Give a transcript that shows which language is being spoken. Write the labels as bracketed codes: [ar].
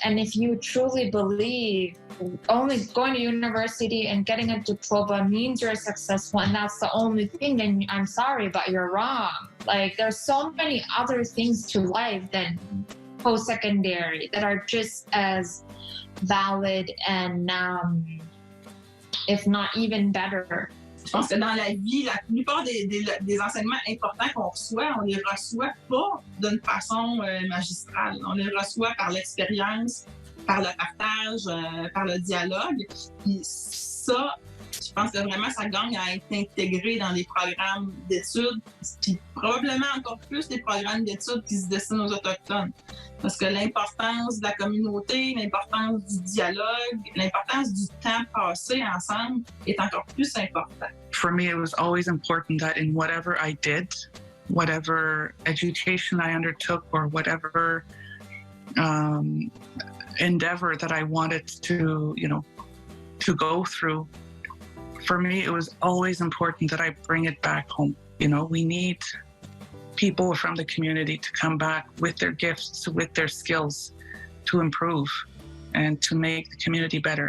[en] And if you truly believe only going to university and getting a diploma means you're successful and that's the only thing, then I'm sorry, but you're wrong. Like, there's so many other things to life than post-secondary that are just as valid and if not even better. [fr] Je pense que dans la vie, la plupart des enseignements importants qu'on reçoit, on les reçoit pas d'une façon magistrale. On les reçoit par l'expérience, par le partage, par le dialogue. Puis ça, je pense que vraiment, ça gagne à être intégré dans les programmes d'études, puis probablement encore plus les programmes d'études qui se destinent aux Autochtones. Parce que l'importance de la communauté, l'importance du dialogue, l'importance du temps passé ensemble est encore plus importante. [en] For me, it was always important that in whatever I did, whatever education I undertook or whatever endeavor that I wanted to, to go through. For me, it was always important that I bring it back home. We need people from the community to come back with their gifts, with their skills to improve and to make the community better.